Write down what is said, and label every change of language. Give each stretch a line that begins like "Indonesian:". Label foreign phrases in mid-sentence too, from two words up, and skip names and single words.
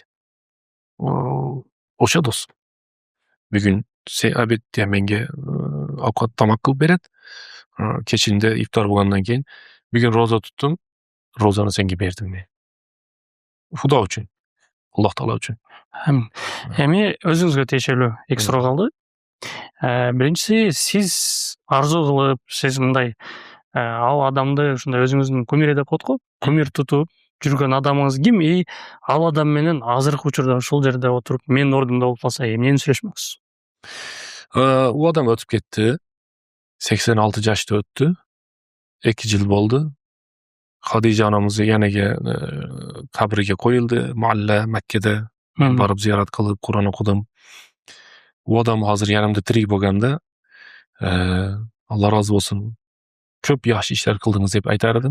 Uzbek: O'sha do'st. Bugun sen obedda menga ovqat tomoq qilib beradi. Kechinda iftor bo'lgandan keyin bugun roza tutdim, rozani senga berdim men. Xudo uchun. Alloh taolo uchun.
Kyrgyz: Эми өзүңүзгө тиешелүү эки суроо калды. Биринчиси, сиз арзуу кылып, сиз мындай ал адамды ушундай өзүңүздүн кумир деп коет го, кумир тутуп жүргөн адамыңыз ким? Ал адам менен азыркы учурда ушул жерде отуруп, менин ордумда болуп калса, эмнени сүйлөшмөксүз?
Uzbek: U adam o'tib ketdi. 86 yoshda o'tdi. 2 yil bo'ldi. Xadija onamiz yaniga qabriga qo'yildi, Mualla Makkada. Borib ziyorat qilib, Qur'on o'qidim. U odam hozir yanimda tirik bo'lganda, Alloh rozi bo'lsin, ko'p yaxshi ishlar qildingiz deb aytar edim.